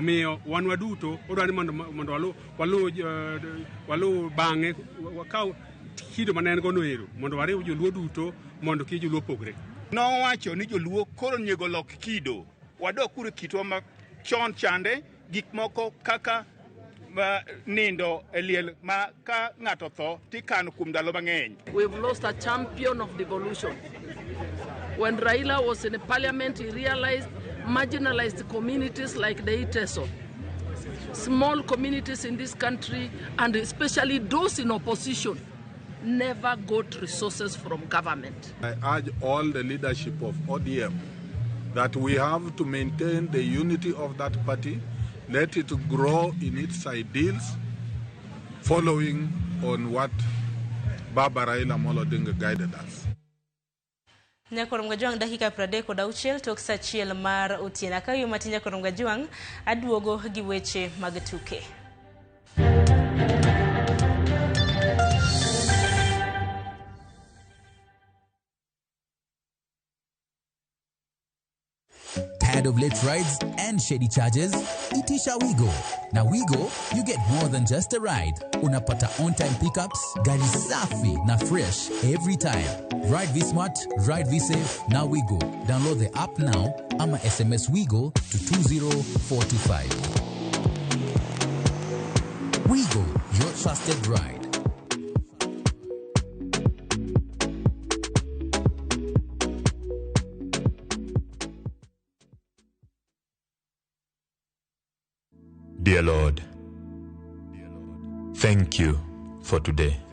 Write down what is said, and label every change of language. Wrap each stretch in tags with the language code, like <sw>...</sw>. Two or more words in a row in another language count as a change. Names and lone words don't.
<luo>Miyo wan waduto odwani mondo walu bang'e wakaw kido mane en gono ero mondo wariw joluo duto mondo kik joluo pogre. Nowacho ni joluo koro nyego lok kido wadok kuro kitwa ma chon chande gik moko kaka nindo eliel ma ka ng'ato tho tikano kuom ndalo mang'eny.</luo> <en>We've lost a champion of devolution. When Raila was in the parliament, he realized marginalized communities like the Iteso, small communities in this country, and especially those in opposition, never got resources from government. I urge all the leadership of ODM that we have to maintain the unity of that party, let it grow in its ideals, following on what Baba Raila Amolo Odinga guided us.</en> <luo>Nyakorongo juang dakika 36 tok saa 1 mar otieno. Ka yo matin Nyakorongo juang aduogo gi weche mag tuke.</luo> <en>Tired of late rides and shady charges?</en> <sw>Itisha Wigo.</sw> <en>Now Wigo, you get more than just a ride. Unapata on-time pickups,</en> <sw>gari safi na</sw> <en>fresh every time. Ride V-Smart, ride V-Safe, now Wigo. Download the app now, ama SMS Wigo to 20425. Wigo, your trusted ride. Dear Lord, thank you for today.</en>